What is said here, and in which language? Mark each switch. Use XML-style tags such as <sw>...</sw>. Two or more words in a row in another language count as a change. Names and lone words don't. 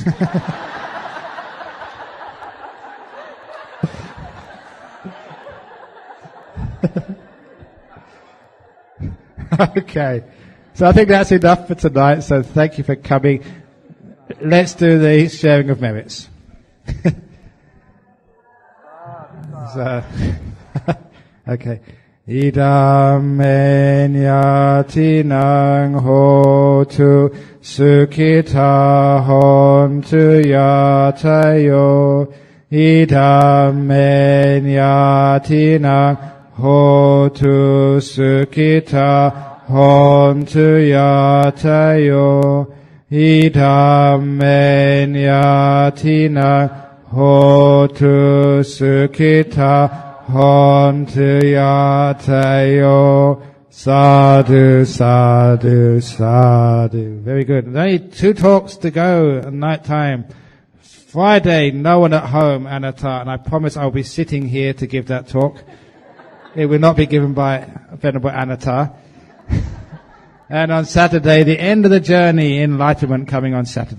<en>Okay. So I think that's enough for tonight. So thank you for coming. Let's do the sharing of merits. So, okay.</en> <pi>Idam menyati nang hotu sukhita hontu yatayo. Idam menyati nang hotu sukhita hontu yatayo. Idam menyati nang hotu sukhita hontu yatayo. Sadhu, sadhu, sadhu.</pi> <en>Very good. There's only 2 talks to go at night time. Friday, no one at home, Anatta, and I promise I'll be sitting here to give that talk. It will not be given by Venerable Anatta. And on Saturday, the end of the journey, Enlightenment, coming on Saturday.</en>